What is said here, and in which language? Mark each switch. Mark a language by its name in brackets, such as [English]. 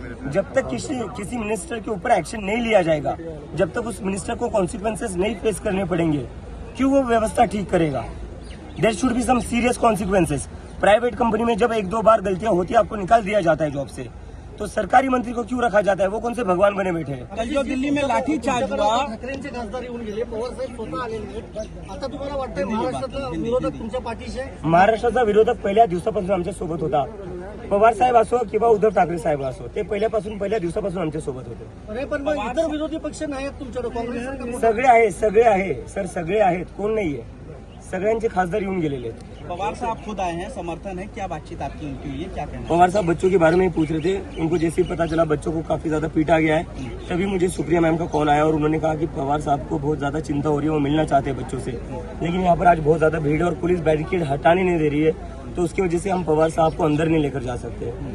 [Hindi] जब तक किसी मिनिस्टर के ऊपर एक्शन नहीं लिया जाएगा, जब तक उस मिनिस्टर को कॉन्सिक्वेंसेस नहीं फेस करने पड़ेंगे, क्यों वो व्यवस्था ठीक करेगा? [English] There should be some serious consequences. [Hindi] Private company में जब 1-2 बार गलतियां होती है, आपको निकाल दिया जाता है जॉब से, तो सरकारी मंत्री को क्यों रखा जाता है? वो कौन से भगवान बने बैठे हैं? कल जो दिल्ली में लाठी चार्ज हुआ, [Marathi] ठाकरेंचे खासदार येऊन गेले, पवार साहेब स्वतः आलेले. आता तुम्हाला वाटतंय महाराष्ट्रातला विरोधक तुमच्या पाठीशी आहे? महाराष्ट्राचा विरोधक पहिल्या दिवसापासून आमच्या सोबत होता. पवार साहेब असो किंवा उद्धव ठाकरे साहेब असो, ते पहिल्या दिवसापासून आमच्या सोबत होते. नाही, पण मग इतर विरोधी पक्ष नाहीत तुमच्याकडे? काँग्रेस सगळे आहे सर, सगळे आहेत. कोण नाहीये? सगळ्यांचे खासदार येऊन गेलेले आहेत। [Hindi] पवार साहब खुद आए हैं, समर्थन है, क्या बातचीत आपकी उनकी हुई है, क्या कहना है? पवार साहब बच्चों के बारे में ही पूछ रहे थे, उनको जैसे ही पता चला बच्चों को काफी ज्यादा पीटा गया है, तभी मुझे सुप्रिया मैम का कॉल आया और उन्होंने कहा कि पवार साहब को बहुत ज्यादा चिंता हो रही है, वो मिलना चाहते हैं बच्चों से, लेकिन यहाँ पर आज बहुत ज्यादा भीड़ है और पुलिस बैरिकेड हटाने नहीं दे रही है, तो उसकी वजह से हम पवार साहब को अंदर नहीं लेकर जा सकते।